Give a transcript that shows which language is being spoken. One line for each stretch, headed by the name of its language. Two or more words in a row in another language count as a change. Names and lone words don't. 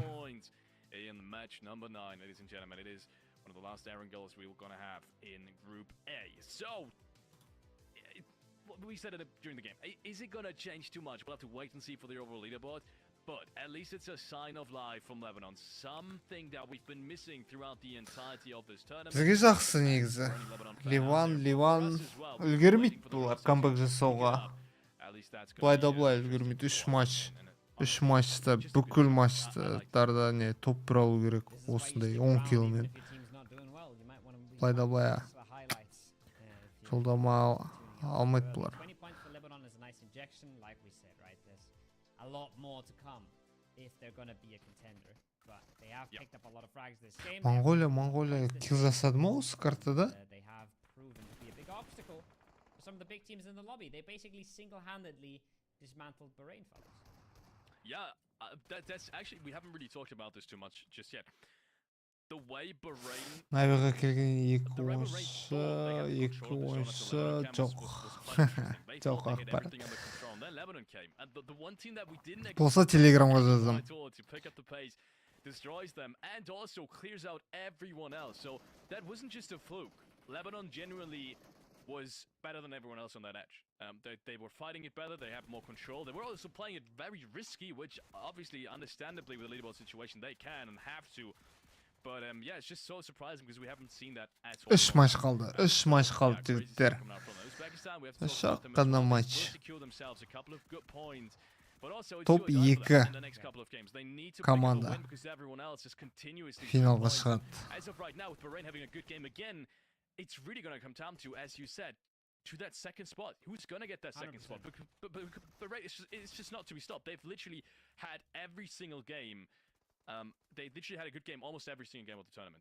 English: Points in match number 9, ladies and gentlemen. It is one of the last Aaron goals we were going to have in Group A. So, we said it during the game. Is it going to change too much? We'll have to wait and see for the overall leaderboard. But at least it's a sign of life from Lebanon. Something that we've been missing throughout the entirety of this tournament.
Kazakh: Бізге жақсы негізі. Ливан үлгермейді бұлар камбэк жасауға. Былай үлгермейді. 3 матчта, бүкіл матчтарда не топ 1 алу керек. Осындай 10 киломен. Былай жолдама алмайды бұлар.
English: A lot more to come if they're going to be a contender, but they have picked up a lot of frags this game.
Kazakh: Mongolia kill жасады ма осы картада?
English: They have proven to be a big obstacle for some of the big teams in the lobby. They basically single-handedly dismantled Bahrain, fellas. Yeah, that's actually, we haven't really talked about this too much just yet. The way Bahrain...
Kazakh: Навиға келген 2 ойыншы жоқ. Жоқ ақпарат. Болса телеграмға жаздым.
English: Destroys them and also clears out everyone else. So that wasn't just a fluke. Lebanon genuinely was better than everyone else on that edge. They were fighting it better, they have more control. They were also playing it very risky, which obviously, understandably, with the leaderboard situation, they can and have to. But yeah, it's just so surprising because we haven't seen that at all.
Kazakh: 3 матч қалды. 3 матч қалды жігіттер. Шаққана матч. Топ 2 команда финалға шығады.
English: As of right now, with Bahrain having a good game again, it's really going to come down to, as you said, to that second spot. Who's going to get that second 100%. Spot? But Bahrain, it's just not to be stopped. They've literally had every single game. They literally had a good game almost every single game of the tournament.